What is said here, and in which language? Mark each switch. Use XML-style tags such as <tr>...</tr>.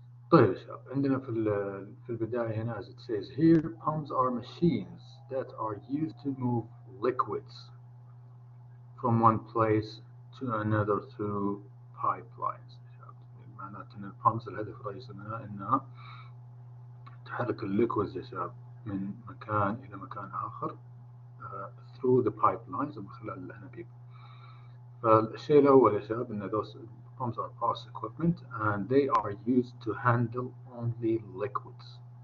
<ar>طيب يا شباب, عندنا في البداية هنا</ar> <en>as it says here, pumps are machines that are used to move liquids from one place to another through pipelines.</en> <ar>معناته إن البامبس الهدف الرئيسي منها إنها تحرك الليكويدز يا شباب من مكان إلى مكان آخر</ar> <en>through the pipelines</en> <ar>من خلال الأنابيب. فالشيء الأول يا شباب إن</ar> <en>those pumps are power equipment and they are used to handle only liquids.</en>